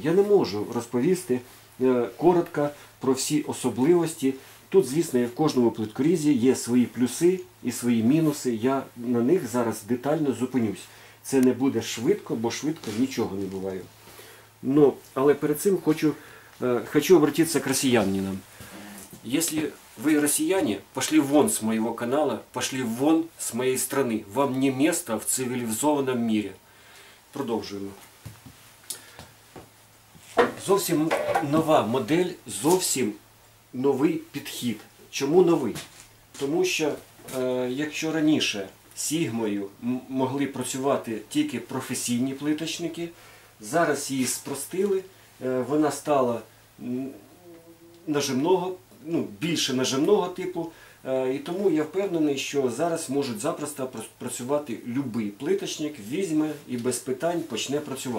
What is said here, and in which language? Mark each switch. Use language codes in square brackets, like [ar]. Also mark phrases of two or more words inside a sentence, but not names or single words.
[uk] Я не можу розповісти коротко про всі особливості. Тут, звісно, в кожному плиткорізі є свої плюси і свої мінуси. Я на них зараз детально зупинюсь. Це не буде швидко, бо швидко нічого не буває. Але перед цим хочу [ru] обратиться к россиянам. Если вы россияне, пошли вон с моего канала, пошли вон с моей страны. Вам не место в цивілізованому мире. [uk] Продовжуємо. Зовсім нова модель, зовсім новий підхід. Чому новий? Тому що, якщо раніше Сігмою могли працювати тільки професійні плиточники, зараз її спростили, вона стала нажимного, більше нажимного типу, і тому я впевнений, що зараз можуть запросто працювати будь-який плиточник, візьме і без питань почне працювати.